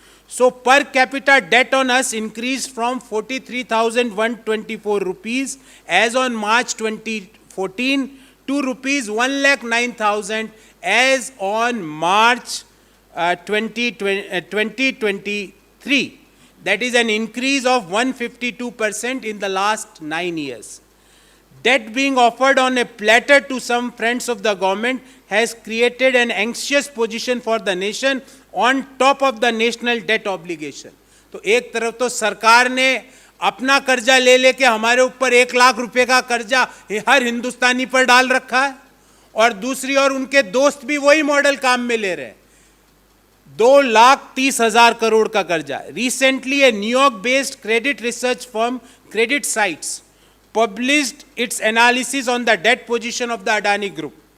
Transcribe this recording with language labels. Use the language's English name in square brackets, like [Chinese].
[English] So per capita debt on us increased from 43,124 rupees as on March 2014 to rupees 1,09,000 as on March 2023. That is an increase of 152% in the last 9 years. Debt being offered on a platter to some friends of the government has created an anxious position for the nation on top of the national debt obligation. [Hindi] तो एक तरफ तो सरकार ने अपना कर्जा ले लेके हमारे ऊपर 1 लाख रुपए का कर्जा हर हिंदुस्तानी पर डाल रखा है, और दूसरी ओर उनके दोस्त भी वही मॉडल काम में ले रहे हैं. 2,30,000 करोड़ का कर्जा. [English] Recently, a New York-based credit research firm, Credit Sites, published its analysis on the debt position of the Adani Group.